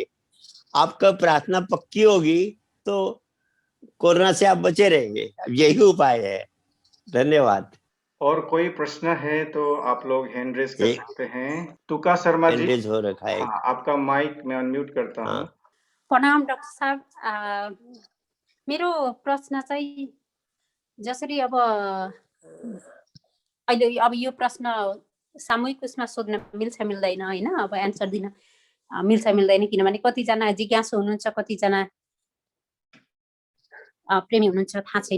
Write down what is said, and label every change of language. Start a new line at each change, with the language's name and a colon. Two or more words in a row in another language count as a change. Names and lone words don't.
Hindi: आपका प्रार्थना पक्की होगी तो कोरोना से आप बचे रहेंगे। अब यही उपाय है। धन्यवाद। और कोई प्रश्न है तो आप लोग
English: hand raise
Hindi: कर ये सकते हैं। तुका शर्मा जी, हैंड हो रखा है। हाँ, आपका माइक मैं अनम्यूट करता हूँ। हाँ प्रणाम डाक्टर साहब।
Nepali: मेरो प्रश्न चाहिँ जसरी अब अहिले अब यो प्रश्न सामूहिक उसमा सोध्न मिल्छ मिल्दैन होइन, अब एन्सर दिन मिल्छ मिल्दैन, किनभने कतिजना जिज्ञासु हुनुहुन्छ, कतिजना प्रेमी हुनुहुन्छ, थाहा छैन।